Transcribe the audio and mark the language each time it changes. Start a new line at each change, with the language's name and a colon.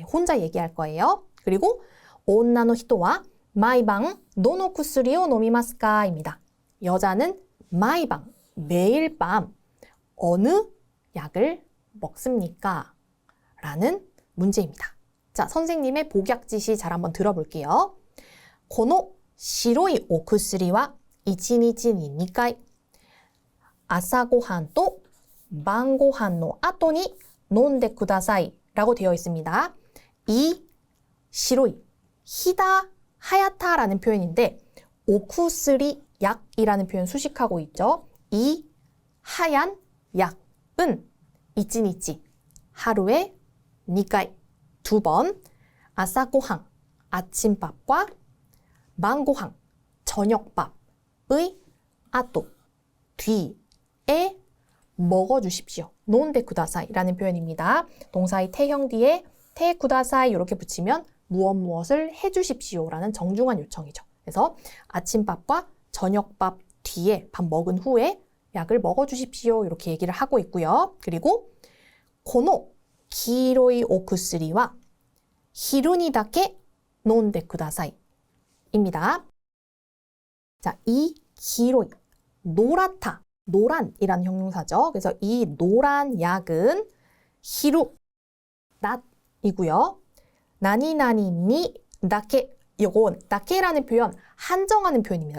Korean: 혼자 얘기할 거예요. 그리고
Japanese: 온나노 히토와 마이방 노노 쿠스리오 노미마스까?
Korean: 입니다. 여자는 마이방, 매일 밤 어느 약을 먹습니까? 라는 문제입니다. 자, 선생님의 복약 지시 잘 한번 들어볼게요.
Japanese: この白いお薬は1日に2回朝ごはんと晩ごはんの後に飲んでください
Korean: 라고 되어 있습니다. 이 시로이, 희다, 하얗다라는 표현인데 오쿠스리, 약이라는 표현 수식하고 있죠. 이 하얀 약은 이치니치, 하루에 2回, 2번 아사고항, 아침밥과 망고항, 저녁밥의 아또, 뒤에 먹어주십시오. 논데 쿠다사이라는 표현입니다. 동사의 태형 뒤에 테 쿠다사이 이렇게 붙이면 무엇을 해주십시오라는 정중한 요청이죠. 그래서 아침밥과 저녁밥 뒤에 밥 먹은 후에 약을 먹어주십시오. 이렇게 얘기를 하고 있고요. 그리고
Japanese: この黄色いお薬は昼にだけ飲んでください.
Korean: 입니다. 자, 이 기로이, 노랗다, 노란이라는 형용사죠. 그래서 이 노란 약은 히루, 낮이고요. 나니나니니 다케, 요건 다케라는 표현, 한정하는 표현입니다.